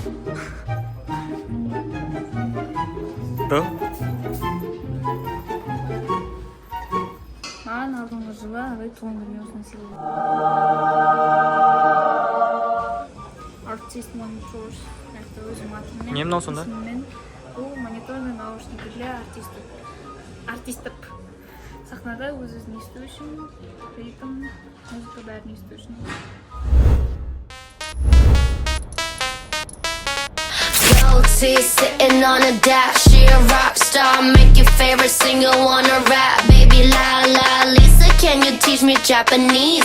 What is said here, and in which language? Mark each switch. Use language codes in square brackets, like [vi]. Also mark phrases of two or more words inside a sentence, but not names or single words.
[kk] Маған алдыңғы жылы ағай туған күніне осыны сыйлады. [en] Artist monitors. [kk] Өзім атыммен. Не мынау сонда? [ru] Бұл мониторный наушник для артистов. [kk] Сахнада өз-өзін есту үшін, ритм, музыка бәрін есту үшін. [en] Goatee sitting on a dash, she a rock star. Make your favorite singer wanna rap. Baby la la Lisa, can you teach me Japanese?